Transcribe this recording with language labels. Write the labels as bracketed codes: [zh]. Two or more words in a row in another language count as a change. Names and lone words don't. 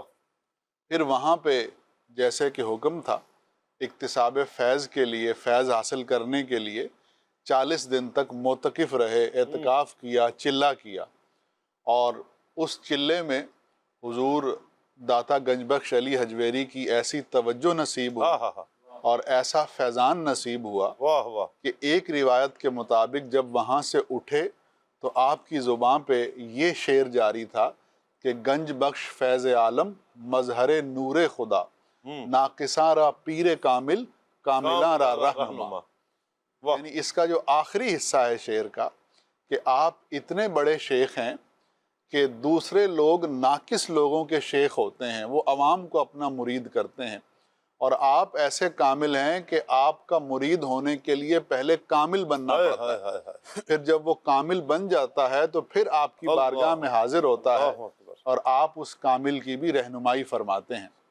[ur] پھر وہاں پہ جیسے کہ حکم تھا اکتساب فیض کے لیے، فیض حاصل کرنے کے لیے 40 دن تک معتکف رہے، اعتکاف کیا، چلہ کیا، اور اس چلے میں حضور داتا گنج بخش علی حجویری کی ایسی توجہ نصیب ہوئی اور ایسا فیضان نصیب ہوا واہ واہ، کہ ایک روایت کے مطابق جب وہاں سے اٹھے تو آپ کی زبان پہ یہ شعر جاری تھا کہ [fa] گنج بخش فیض عالم مظہر نور خدا، ناقصاں را پیر کامل کاملاں را رہنما۔ [ur] یعنی اس کا جو آخری حصہ ہے شعر کا کہ آپ اتنے بڑے شیخ ہیں کہ دوسرے لوگ ناقص لوگوں کے شیخ ہوتے ہیں، وہ عوام کو اپنا مرید کرتے ہیں، اور آپ ایسے کامل ہیں کہ آپ کا مرید ہونے کے لیے پہلے کامل بننا پڑتا ہے، پھر جب وہ کامل بن جاتا ہے تو پھر آپ کی بارگاہ میں حاضر ہوتا ہے اور آپ اس کامل کی بھی رہنمائی فرماتے ہیں۔